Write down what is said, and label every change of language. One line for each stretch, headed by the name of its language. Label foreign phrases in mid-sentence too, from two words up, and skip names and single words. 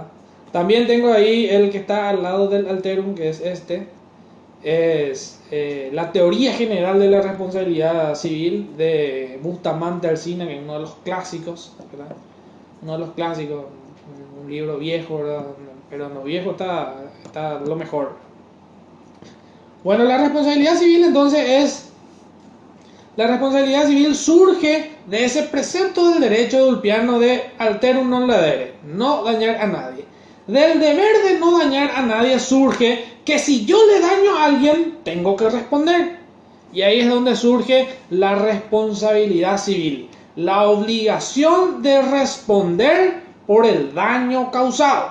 Spanish: También tengo ahí el que está al lado del alterum, que es la teoría general de la responsabilidad civil de Bustamante Alsina, que es uno de los clásicos, ¿verdad? Uno de los clásicos, un libro viejo, ¿verdad? Pero en lo viejo está lo mejor. Bueno, la responsabilidad civil entonces la responsabilidad civil surge de ese precepto del derecho dulpiano de
Latin: alterum non ladere,
Spanish: no dañar a nadie. Del deber de no dañar a nadie surge que si yo le daño a alguien, tengo que responder. Y ahí es donde surge la responsabilidad civil, la obligación de responder por el daño causado.